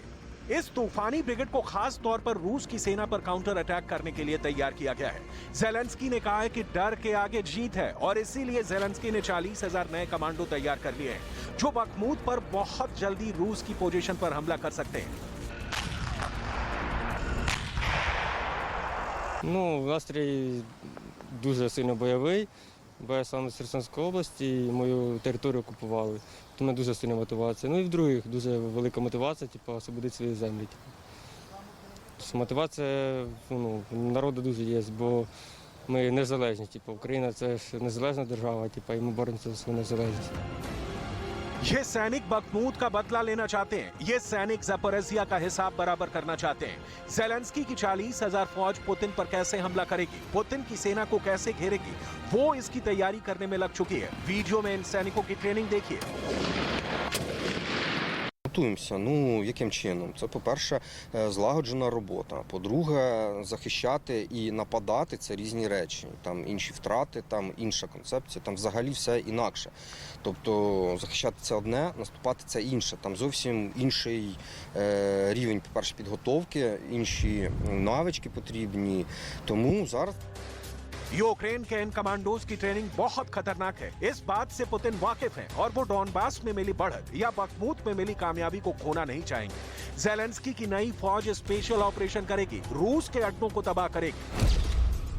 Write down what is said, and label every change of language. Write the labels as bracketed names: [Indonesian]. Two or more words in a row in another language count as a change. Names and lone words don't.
[Hindi] इस तूफानी ब्रिगेड को खास तौर पर रूस की सेना पर [English] counter attack [Hindi] करने के लिए तैयार किया गया है। ज़ेलेंस्की ने कहा है कि डर के आगे जीत है और इसीलिए ज़ेलेंस्की ने 40,000 नए कमांडो तैयार कर लिए हैं, जो बखमूत पर बहुत जल्दी रूस की पोजीशन पर हमला कर सकते हैं। [Ukrainian] Ну, настрій дуже сильно бойовий, бо я сам з Херсонської області, і мою територію окупували. Тому дуже сильна мотивація. Ну і в-других, дуже велика мотивація, типу, освободити свої землі. Тобто мотивація народу дуже є, бо ми незалежні. Типу, Україна – це ж незалежна держава, типу, і ми боремося за свою незалежність. [Hindi] ये सैनिक बखमूत का बदला लेना चाहते हैं। ये सैनिक ज़पोरिज़िया का हिसाब बराबर करना चाहते हैं। ज़ेलेंस्की की 40,000 फौज पुतिन पर कैसे हमला करेगी, पुतिन की सेना को कैसे घेरेगी, वो इसकी तैयारी करने में लग चुकी है। वीडियो में इन सैनिकों की ट्रेनिंग देखिए। [Ukrainian] Готуємося. Ну, яким чином? Це, по-перше, злагоджена робота. По-друге, захищати і нападати – це різні речі. Там інші втрати, там інша концепція, там взагалі все інакше. Тобто захищати – це одне, наступати – це інше. Там зовсім інший рівень, по-перше, підготовки, інші навички потрібні. Тому зараз... [Hindi] यूक्रेन के इन कमांडोज की ट्रेनिंग बहुत खतरनाक है। इस बात से पुतिन वाकिफ हैं और वो डॉनबास में मिली बढ़त या बखमूत में मिली कामयाबी को खोना नहीं चाहेंगे। ज़ेलेंस्की की नई फौज [English] special operation [Hindi] करेगी, रूस के अड्डों को तबाह करेगी।